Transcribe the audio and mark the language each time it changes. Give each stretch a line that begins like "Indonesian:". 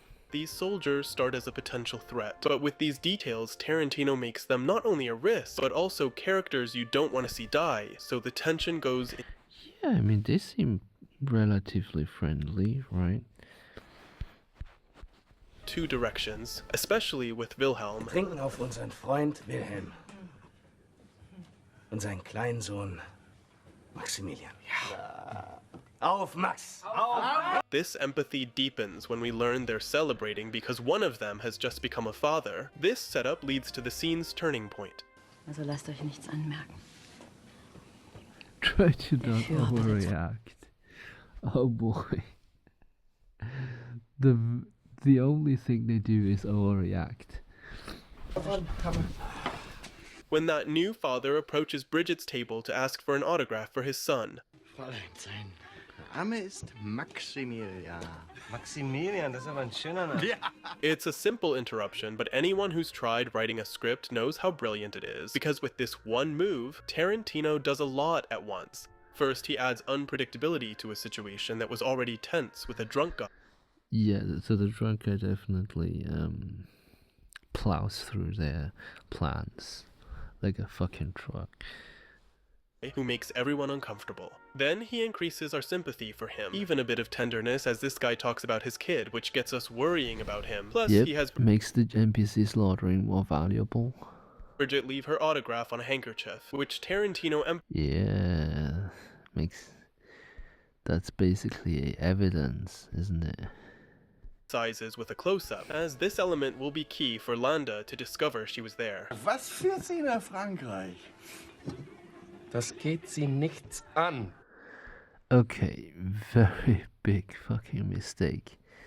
English: these soldiers start as a potential threat, but with these details, Tarantino makes them not only a risk, but also characters you don't want to see die, so the tension goes in. Yeah, I mean, they seem relatively friendly, right? Two directions, especially with Wilhelm.
German: Trinken auf unseren Freund Wilhelm. Und seinen kleinen Sohn Maximilian. Ja. Auf, Max! Auf!
English: This empathy deepens when we learn they're celebrating because one of them has just become a father. This setup leads to the scene's turning point.
German: Also lasst euch nichts anmerken.
English: Try to not overreact. Oh boy. The only thing they do is overreact. When that new father approaches Bridget's table to ask for an autograph for his son.
German: Fräulein, sein Name ist Maximilian. Maximilian, das ist aber ein schöner Name. Ja.
English: It's a simple interruption, but anyone who's tried writing a script knows how brilliant it is, because with this one move, Tarantino does a lot at once. First, he adds unpredictability to a situation that was already tense with a drunk guy. Yeah, so the drunk guy definitely plows through their plans like a fucking truck. Who makes everyone uncomfortable. Then he increases our sympathy for him, even a bit of tenderness as this guy talks about his kid, which gets us worrying about him. Plus, he has makes the NPC slaughtering more valuable. Bridget leave her autograph on a handkerchief, which Tarantino Yeah, that's basically evidence, isn't it? emphasizes with a close-up, as this element will be key for Landa to discover she was there.
German: Was führt sie nach Frankreich? Das geht sie nichts an.
English: Okay, very big fucking mistake.